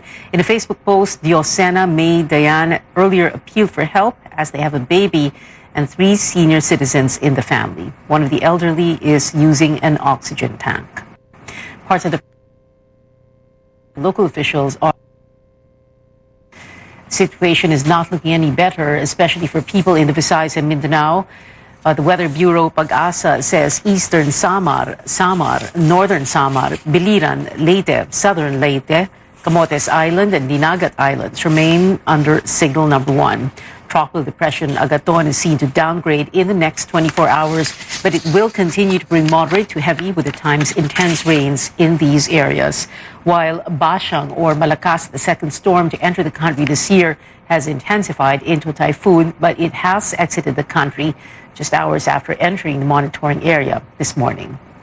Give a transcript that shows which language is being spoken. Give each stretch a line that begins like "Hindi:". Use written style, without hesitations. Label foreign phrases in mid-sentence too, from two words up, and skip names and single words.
English: In a Facebook post, Diosena May Dayan earlier appealed for help as they have a baby and 3 senior citizens in the family. One of the elderly is using an oxygen tank. Parts of the local officials are situation is not looking any better, especially for people in the Visayas and Mindanao. The Weather Bureau Pag-asa says eastern Samar, northern Samar, Biliran, Leyte, southern Leyte, Camotes Island, and Dinagat Islands remain under signal number 1. Tropical depression Agaton is seen to downgrade in the next 24 hours, but it will continue to bring moderate to heavy with at times intense rains in these areas. While Bashang or Malakas, the second storm to enter the country this year, has intensified into a typhoon, but it has exited the country just hours after entering the monitoring area this morning.